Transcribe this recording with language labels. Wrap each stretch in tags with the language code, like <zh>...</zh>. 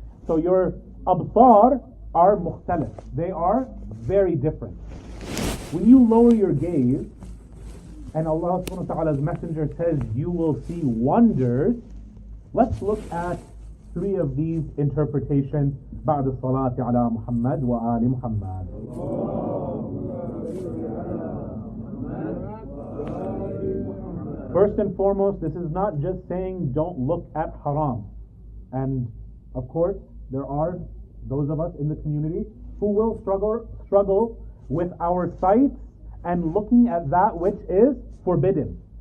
<en>So your absar are mukhtalif. They are very different. When you lower your gaze, and Allah subhanahu wa ta'ala's messenger says you will see wonders, let's look at 3 of these interpretations.</en> <ar>بعد الصلاة على محمد وآل محمد.</ar> <en>First and foremost, this is not just saying don't look at haram. And of course, there are those of us in the community who will struggle with our sight and looking at that which is forbidden.</en>